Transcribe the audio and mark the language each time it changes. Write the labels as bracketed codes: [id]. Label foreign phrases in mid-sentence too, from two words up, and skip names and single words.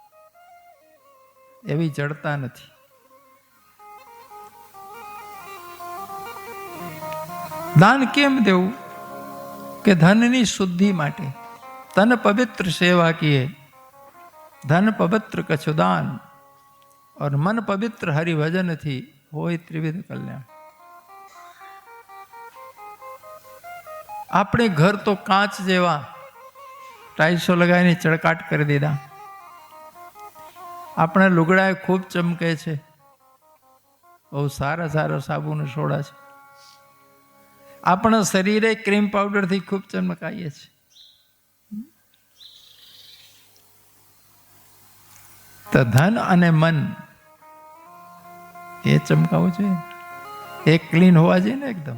[gu] એવી જડતા નથી. દાન કેમ દેવું? કે ધનની શુદ્ધિ માટે, [hi] तन पवित्र सेवा कीए धन पवित्र कछु दान और मन पवित्र हरिभजन थी होय त्रिविध कल्याण। [gu] આપણે ઘર તો કાચ જેવા ટાઈલ્સો લગાવીને ચળકાટ કરી દીધા, આપણા લુગડા ખૂબ ચમકે છે, બહુ સારા સારા સાબુ ને સોડા છે, આપણા શરીરે ક્રીમ પાવડરથી ખૂબ ચમકાઈએ છે, તો ધન અને મન એ ચમકાવું જોઈએ, એ ક્લીન હોવા જોઈએ ને એકદમ.